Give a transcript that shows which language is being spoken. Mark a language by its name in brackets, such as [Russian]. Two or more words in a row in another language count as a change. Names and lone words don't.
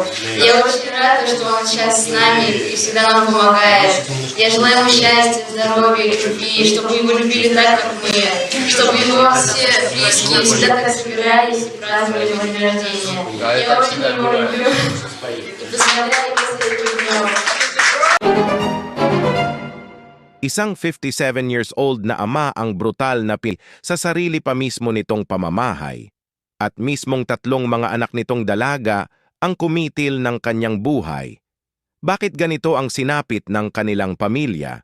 [Russian] Я очень рада, что он сейчас с нами и всегда нам помогает. Я желаю ему счастья, здоровья и любви, чтобы его любили так, как мы, чтобы его все близкие всегда так собирались и праздновали его день рождения. Я очень его люблю и поздравляю его с этим днем. [Filipino] Isang 57 [English] years old [Filipino] na ama ang brutal na sa sarili pa mismo nitong pamamahay. At mismong tatlong mga anak nitong dalaga ang kumitil ng kanyang buhay. Bakit ganito ang sinapit ng kanilang pamilya?